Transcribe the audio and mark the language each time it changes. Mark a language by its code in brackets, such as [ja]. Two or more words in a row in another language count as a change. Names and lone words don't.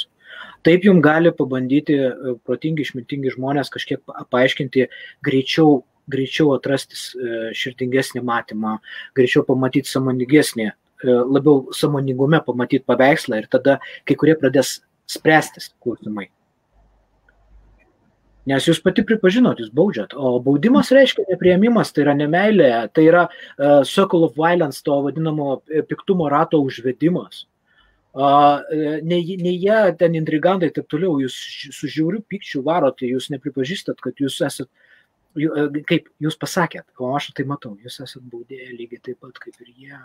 [lt] Taip jums gali pabandyti protingi, išmintingi žmonės kažkiek paaiškinti, greičiau atrasti širdingesnį matymą, greičiau pamatyti sąmoningesnį, labiau sąmoningume pamatyti paveikslą ir tada kai kurie pradės spręstis klausimai. Nes jūs pati pripažinot, jūs baudžiat, o baudimas reiškia nepriėmimas, tai yra nemeilė, tai yra [en] circle of violence, [lt] to vadinamo piktumo rato užvedimas. Ne jie ten intrigantai taip toliau, jūs su žiauriu pykčiu varot, jūs nepripažįstat, kad jūs esat, kaip jūs pasakėt, o aš tai matau, jūs esat baudėję lygiai taip pat kaip ir jie.